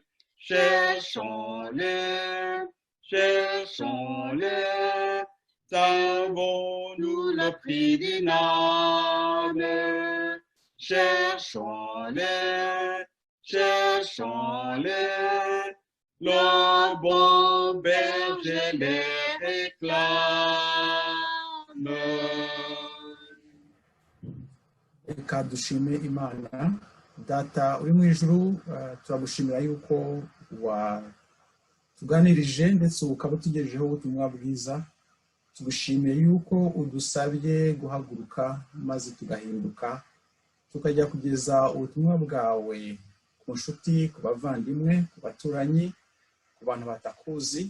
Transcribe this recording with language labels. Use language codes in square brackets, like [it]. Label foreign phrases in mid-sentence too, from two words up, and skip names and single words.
[fr] Cherchons-les, cherchons-les, savons-nous le prix d'une âme? Cherchons-les, cherchons-les, le bon berger les réclame. [rw] Reka dushime Imana data uri mu ijuru, turagushimira yuko watuganirije ndetse ukaba utugejejeho ubutumwa bwiza. Tugushimiye yuko udusabye guhaguruka maze tugahinduka tukajya kugeza ubutumwa bwawe ku nshuti, ku bavandimwe, ku baturanyi, ku bantu batakuzi.